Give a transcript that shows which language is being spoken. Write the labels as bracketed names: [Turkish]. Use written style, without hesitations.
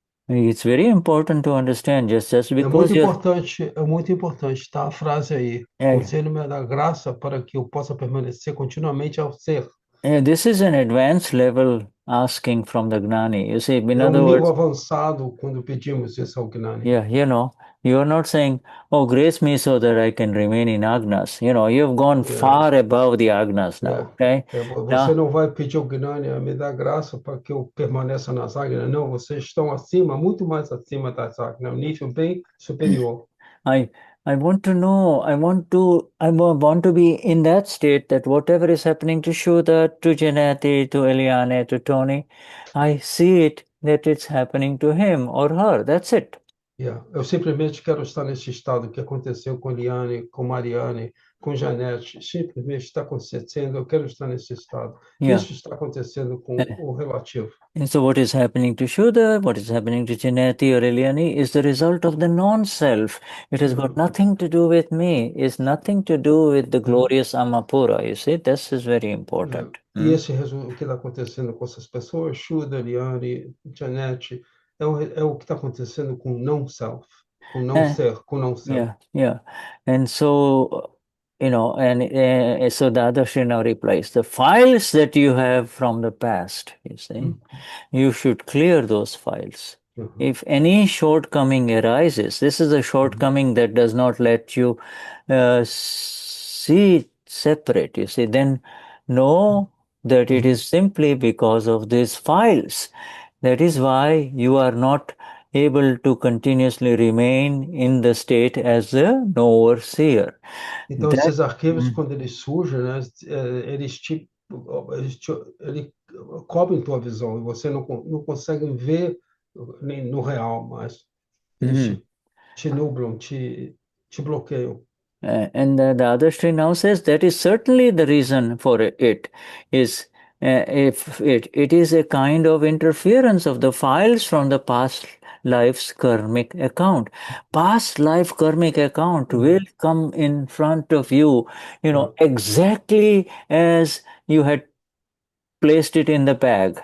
[English] It's very important to understand just because [Portuguese] é muito importante, tá? A frase aí. Concede-me a graça para que eu possa permanecer continuamente ao ser. [English] This is an advanced level asking from the Gnani. You see, in other [Portuguese] nível [English] words, [Portuguese] avançado quando pedimos isso ao Gnani. [English] Yeah, you are not saying, oh, grace me so that I can remain in Agnas. You've gone far above the Agnas now, okay? [Portuguese] Você não vai pedir ao Gnani a me dar graça para que eu permaneça nas Agnas. Não, vocês estão acima, muito mais acima das Agnas, um nível bem superior. [English] I want to know, I want to be in that state that whatever is happening to Shuddha, to Janati, to Eliane, to Tony, I see it that it's happening to him or her. That's it. [Portuguese] Eu simplesmente quero estar nesse estado que aconteceu com Eliane, com Mariane, com Janete. Simplesmente está acontecendo, eu quero estar nesse estado. Isso está acontecendo com o relativo. [English] And so what is happening to Shuddha, what is happening to Janati or Eliane is the result of the non-self. It has got nothing to do with me. It's nothing to do with the glorious Amapura. You see, this is very important. [Portuguese] E o que está acontecendo com essas pessoas, Shuddha, Eliane, Janete, é o que está acontecendo com o não-self, com o não-ser, com o não-self. [English] Yeah. And so, so Dadashri now replies, the files that you have from the past, you see, you should clear those files. If any shortcoming arises, this is a shortcoming that does not let you see separate, you see, then know that it is simply because of these files. That is why you are not able to continuously remain in the state as a knower-seer. [Portuguese] Então, [English] That, [Portuguese] esses arquivos, quando eles surgem, né, ele cobrem tua visão e você não consegue ver nem no real, mas eles te nublam, te bloqueiam. [English] And the other stream now says that is certainly the reason for it is if it is a kind of interference of the files from the past life's karmic account. Past life karmic account will come in front of you, exactly as you had placed it in the bag.